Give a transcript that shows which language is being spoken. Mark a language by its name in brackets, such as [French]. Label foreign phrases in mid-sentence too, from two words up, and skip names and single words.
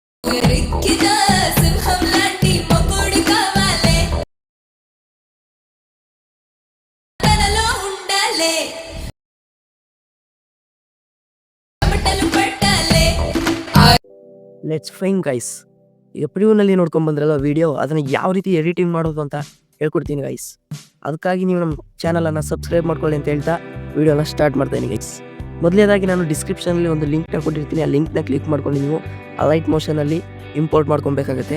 [Telugu] పొగరెక్కిన సింహం లాంటి మొగుడు కావాలే, తనలో ఉండాలే, చెమటలు పట్టాలే. [English] let's fine guys. [Kannada] ಈಗ ಪ್ರಿವ್ಯೂನಲ್ಲಿ ನೋಡ್ಕೊಂಡ್ಬಂದ್ರಲ್ಲ ವಿಡಿಯೋ, ಅದನ್ನು ಯಾವ ರೀತಿ ಎಡಿಟಿಂಗ್ ಮಾಡೋದು ಅಂತ ಹೇಳ್ಕೊಡ್ತೀನಿ ಗೈಸ್. ಅದಕ್ಕಾಗಿ ನೀವು ನಮ್ಮ ಚಾನಲನ್ನು ಸಬ್ಸ್ಕ್ರೈಬ್ ಮಾಡ್ಕೊಳ್ಳಿ ಅಂತ ಹೇಳ್ತಾ ವಿಡಿಯೋನ ಸ್ಟಾರ್ಟ್ ಮಾಡ್ತೀನಿ ಗೈಸ್. ಮೊದಲನೇದಾಗಿ ನಾನು ಡಿಸ್ಕ್ರಿಪ್ಷನಲ್ಲಿ ಒಂದು ಲಿಂಕ್ನ ಕೊಟ್ಟಿರ್ತೀನಿ. ಆ ಲಿಂಕ್ನ ಕ್ಲಿಕ್ ಮಾಡ್ಕೊಂಡು ನೀವು ಅಲೈಟ್ ಮೋಷನಲ್ಲಿ ಇಂಪೋರ್ಟ್ ಮಾಡ್ಕೊಬೇಕಾಗುತ್ತೆ.